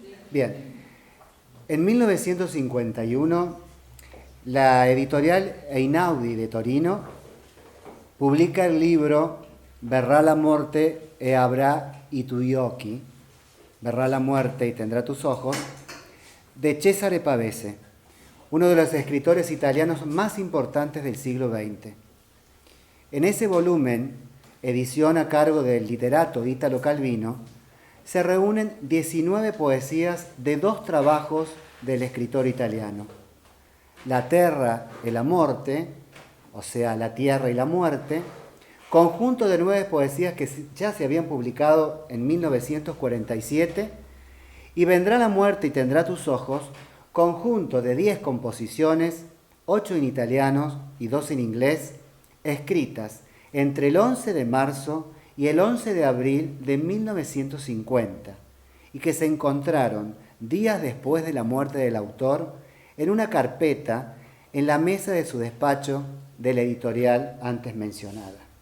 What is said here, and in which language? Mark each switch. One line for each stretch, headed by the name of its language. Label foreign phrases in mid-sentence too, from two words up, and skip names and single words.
Spanish: Bien, en 1951 la editorial Einaudi de Torino publica el libro Verrà la morte e avrà i tuoi occhi, Verrà la muerte y tendrá tus ojos, de Cesare Pavese, uno de los escritores italianos más importantes del siglo XX. En ese volumen, edición a cargo del literato Italo Calvino, se reúnen 19 poesías de 2 trabajos del escritor italiano: La terra e la morte, o sea, La tierra y la muerte, conjunto de 9 poesías que ya se habían publicado en 1947, y Vendrá la muerte y tendrá tus ojos, conjunto de 10 composiciones, 8 en italiano y 2 en inglés, escritas entre el 11 de marzo y el 11 de abril de 1950, y que se encontraron días después de la muerte del autor en una carpeta en la mesa de su despacho de la editorial antes mencionada.